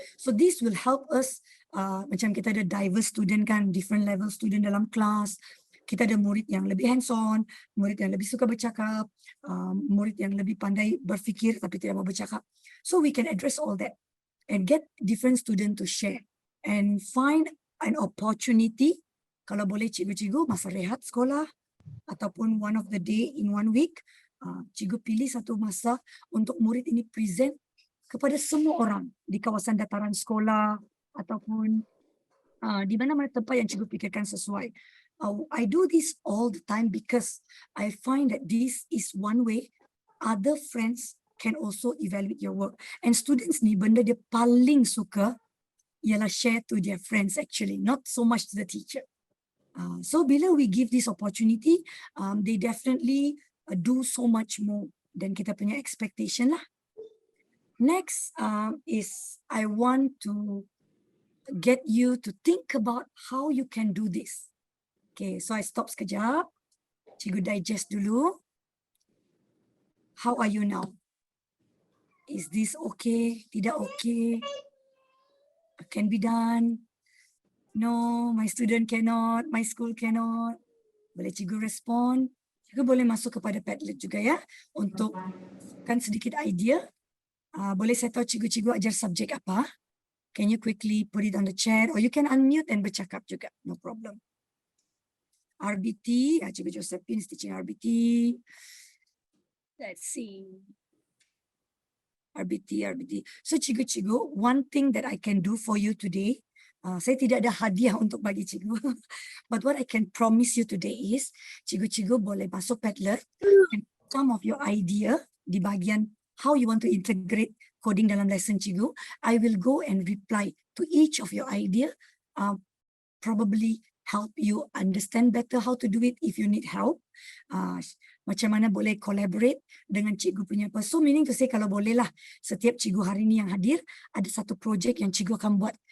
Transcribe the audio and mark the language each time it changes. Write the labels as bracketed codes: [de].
[en] So this will help us, macam kita ada diverse student kan, different level student dalam kelas. [ms] Kita ada murid yang lebih hands-on, murid yang lebih suka bercakap, murid yang lebih pandai berfikir tapi tidak mau bercakap. [en] So we can address all that and get different student to share and find an opportunity. [ms] Kalau boleh cikgu-cikgu masa rehat sekolah ataupun one of the day in 1 week, cikgu pilih satu masa untuk murid ini present kepada semua orang di kawasan dataran sekolah ataupun di mana-mana tempat yang cikgu fikirkan sesuai. [en] I do this all the time because I find that this is one way other friends can also evaluate your work. And students ni benda dia paling suka ialah share to their friends actually, not so much to the teacher. So bila we give this opportunity, they definitely do so much more than kita punya expectation lah. Next is I want to get you to think about how you can do this. Okay, so I stop sekejap. Cikgu digest dulu. How are you now? Is this okay? Tidak okay? Can be done? No, my student cannot. My school cannot. Boleh cikgu respon. [ms] Cikgu boleh masuk kepada Padlet juga ya. Untuk kan sedikit idea. Boleh saya tahu cikgu-cikgu ajar subjek apa? [en] Can you quickly put it on the chat? Or you can unmute and bercakap juga. No problem. RBT, Cikgu Josephine is teaching RBT. Let's see. RBT. So cikgu-cikgu, one thing that I can do for you today, saya tidak ada hadiah untuk bagi cikgu. But what I can promise you today is, cikgu-cikgu boleh masuk Padlet and some of your idea di bahagian how you want to integrate coding dalam lesson cikgu. I will go and reply to each of your idea, probably help you understand better how to do it if you need help. [ms] Macam mana boleh collaborate dengan cikgu punya apa. So meaning to say kalau boleh lah setiap cikgu hari ni yang hadir ada satu projek yang cikgu akan buat.